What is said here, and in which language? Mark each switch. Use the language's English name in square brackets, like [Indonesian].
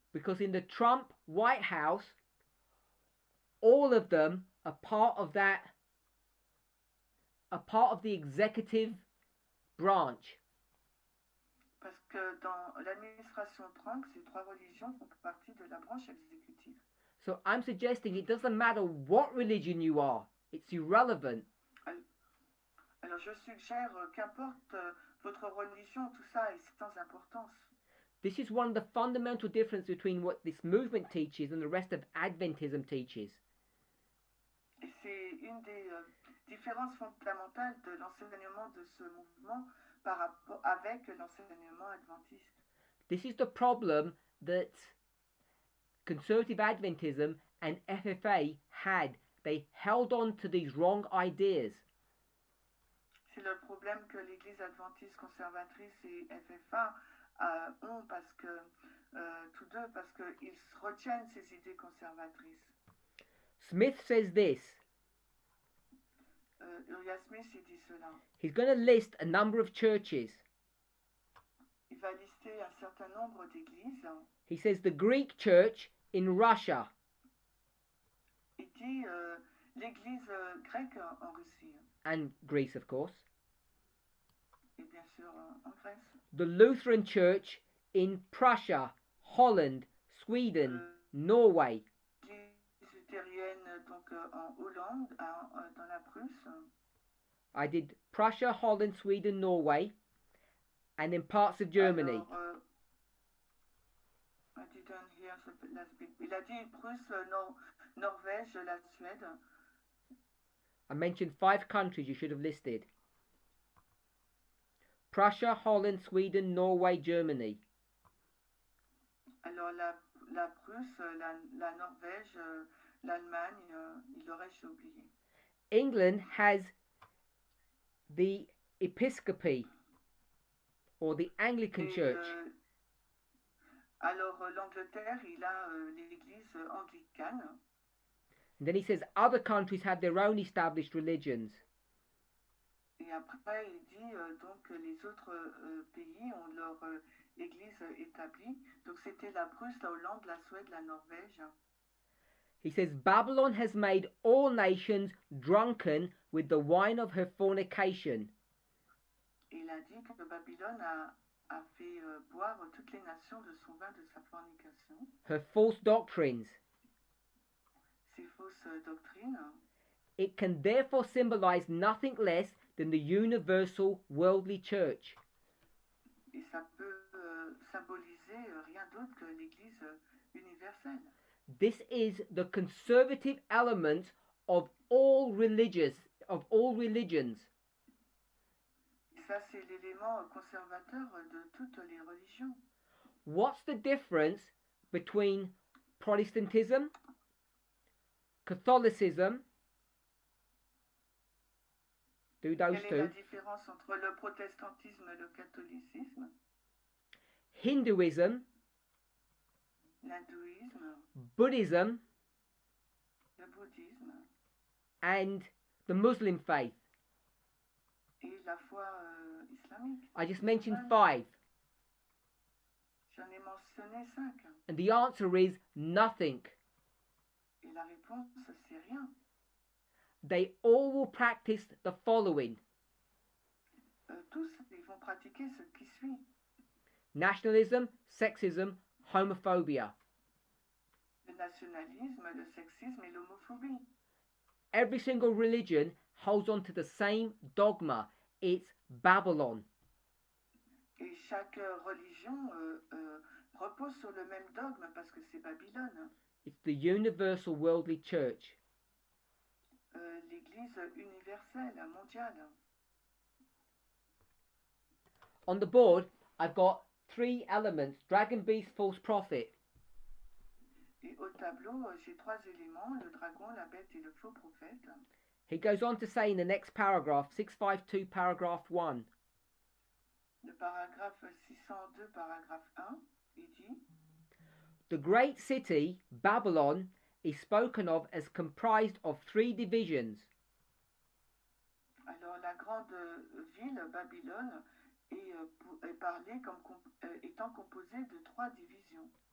[English] Because in the Trump White House, all of them are part of the executive branch. [French] Parce que dans l'administration Trump, ces trois religions font partie de la branche exécutive. [English] So I'm suggesting it doesn't matter what religion you are. It's irrelevant. [French] Alors je suggère qu'importe votre religion, tout ça est sans importance. [English] This is one of the fundamental differences between what this movement teaches and the rest of Adventism teaches. [French] Et c'est une des différences fondamentales de l'enseignement de ce mouvement par rapport avec l'enseignement adventiste. [English] This is the problem that conservative Adventism and FFA had. They held on to these wrong ideas. [French] C'est le problème que l'Église adventiste conservatrice et FFA ont parce que tous deux parce qu'ils retiennent ces idées conservatrices. [English] Smith says this. [French] Uriah Smith il dit cela. [English] He's going to list a number of churches. [French] Il va lister un certain nombre d'églises. [English] He says the Greek church in Russia. [French] Il dit l'église grecque en Russie. [English] And Greece, of course. [French] Et bien sûr en Grèce. [English] The Lutheran church in Prussia, Holland, Sweden, Norway. [French] L'église luthérienne donc en Hollande, dans la Prusse. [English] I did Prussia, Holland, Sweden, Norway, and in parts of Germany. [French] Alors, [English] I didn't hear the last bit. [French] Il a dit Prusse, Norvège, la Suède. [English] I mentioned 5 countries you should have listed. Prussia, Holland, Sweden, Norway, Germany. [French] Alors la Prusse, la Norvège, l'Allemagne, il aurait oublié. [English] England has the Episcopacy, or the Anglican Church. [French] Alors l'Angleterre, il a l'église anglicane. [English] And then he says other countries have their own established religions. [French] Et après, il dit donc les autres pays ont leur église établie. Donc c'était la Prusse, la Hollande, la Suède, la Norvège. [English] He says Babylon has made all nations drunken with the wine of her fornication. [French] Et il a dit que Babylone a fait boire toutes les nations de son vin de sa fornication. [English] Her false doctrines. [French] Ses fausses doctrines. [English] It can therefore symbolize nothing less than the universal worldly church. [French] Et ça peut symboliser rien d'autre que l'Église universelle. [English] This is the conservative element of all religions. [French] Et ça, c'est l'élément conservateur de toutes les religions. [English] What's the difference between Protestantism, Catholicism? Do those [French] Quelle est [English] two. [French] la différence entre le protestantisme et le catholicisme? [English] Hinduism, [French] L'hindouisme, [English] Buddhism, [French] le bouddhisme [English] and the Muslim faith. [French] et la foi islamique. [English] I just mentioned 5. [French] J'en ai mentionné 5. [English] And the answer is nothing. [French] Et la réponse, c'est rien. [English] They all will practice the following. [French] Tous, ils vont pratiquer ce qui suit. [English] Nationalism, sexism, homophobia. [French] Le nationalisme, le sexisme et l'homophobie. [English] Every single religion holds on to the same dogma. It's Babylon. [French] Et chaque religion repose sur le même dogme parce que c'est Babylone. [English] It's the universal worldly church. [French] L'Église universelle, mondiale. [English] On the board, I've got 3 elements: dragon, beast, false prophet. [French] Et au tableau, j'ai 3 éléments, le dragon, la bête et le faux prophète. [English] He goes on to say in the next paragraph, 652, paragraph 1. [French] Le paragraphe 602, paragraphe 1, il dit [English] The great city, Babylon, is spoken of as comprised of 3 divisions. [French] alors la grande ville, Babylone, est parlée comme étant composée de 3 divisions.